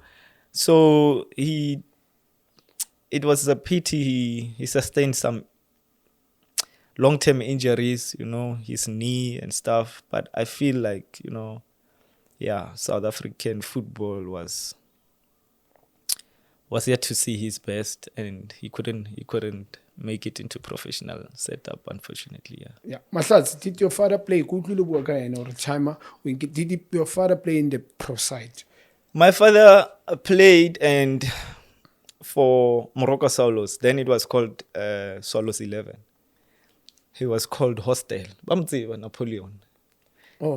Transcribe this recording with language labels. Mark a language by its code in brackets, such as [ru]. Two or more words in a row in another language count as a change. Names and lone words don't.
[en] So it was a pity he sustained some long-term injuries, you know, his knee and stuff. But I feel like, you know, yeah, South African football was yet to see his best, and he couldn't make it into professional setup, unfortunately. Yeah. Yeah, Mahlatse, did your father play [nso] kutlule bua ka yena [en] or timer? Did your father play in the pro side? My father played and for Morocco Solos. Then it was called Solos 11. He was called Hostel. Bamtsiba Napoleon. Oh,